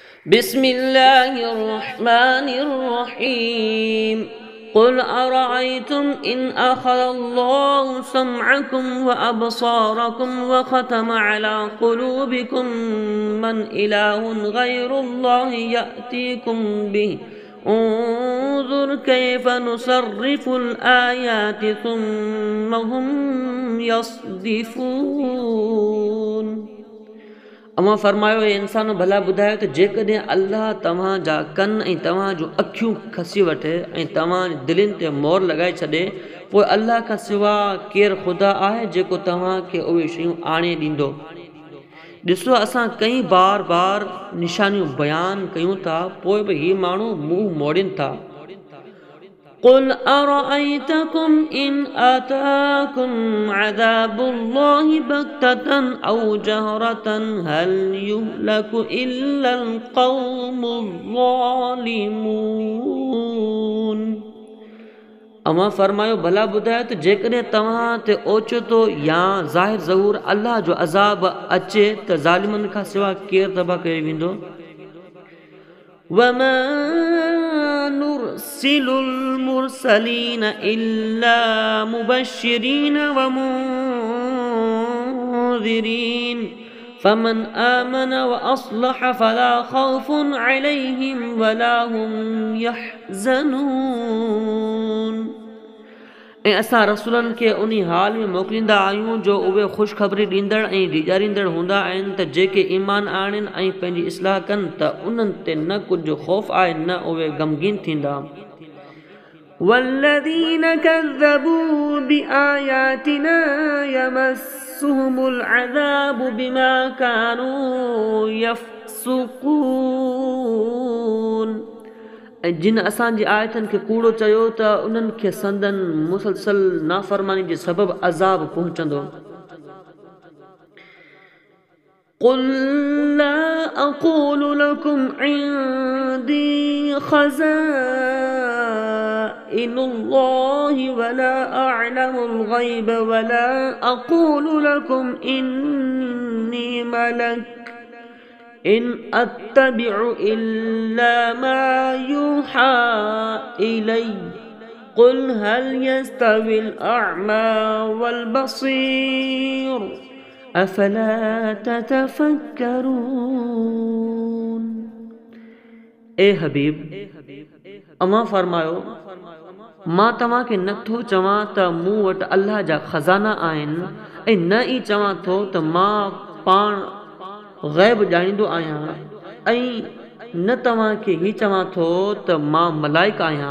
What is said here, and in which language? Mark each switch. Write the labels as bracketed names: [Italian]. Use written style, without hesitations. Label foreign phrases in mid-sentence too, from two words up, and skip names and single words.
[Arabic] بسم الله الرحمن الرحيم قل أرأيتم إن أخذ الله سمعكم وأبصاركم وختم على قلوبكم من إله غير الله يأتيكم به انظر كيف نصرف الآيات ثم هم يصدفون. [Sindhi] अमा फरमायो ए इंसानो भला ॿुधायो त जेकॾहिं अल्लाह तव्हां जा कन ऐं तव्हां जूं अखियूं खसी वठे ऐं तव्हां दिलनि ते मोहर लॻाए छॾे, पोइ अल्लाह खां सवाइ केरु ख़ुदा आहे जेको तव्हांखे उहे शयूं आणे ॾींदो। ॾिसो, असां कई बार निशानियूं बयानु कयूं था, पोइ बि ही माण्हू मुंहुं मोड़नि था। [Arabic] قل أرأيتكم إن أتاكم عذاب الله بغتة أو جهرة هل يهلك إلا القوم الظالمون। [Sindhi] अमा फरमायो भला ॿुधायो त जेकॾहिं तव्हां ते ओचितो या ज़ाहिर ज़हूर अल्लाह जो अज़ाब अचे त ज़ालिमनि खां सवाइ केरु तबाह कयो वेंदो। [Arabic] وما نرسل المرسلين إلا مبشرين ومنذرين فمن آمن وأصلح فلا خوف عليهم ولا هم يحزنون. [Sindhi] ऐं असां रसूलनि खे उन हाल में मोकिलींदा आहियूं जो उहे ख़ुशख़बरी ॾींदड़ ऐं ॾिॼारींदड़ हूंदा आहिनि त जेके ईमान आणनि ऐं पंहिंजी इस्लाह कनि त उन्हनि ते न कुझु ख़ौफ़ आहे न उहे ग़मगीन थींदा। [Arabic] والذين كذبوا بآياتنا يمسهم العذاب بما كانوا يفسقون. [Sindhi] ऐं जिन असांजी आयतनि खे कूड़ो चयो त उन्हनि खे संदन मुसलसल नाफ़रमानी जे सबबु अज़ाब पहुचंदो। [Arabic] قل لا أقول لكم عندي خزائن الله ولا أعلم الغيب ولا أقول لكم إني ملك إن أتبع إلا ما يوحى إلي قل هل يستوي الأعمى والبصير أفلا تتفكرون। [Sindhi] ए हबीब, अमा फरमायो मां तव्हांखे नथो चवां त मूं वटि अल्लाह जा खज़ाना आहिनि ऐं न ई चवां थो त मां पाण ग़ैब ॼाणींदो आहियां ऐं न तव्हांखे ही चवां थो त मां मलाइक आहियां।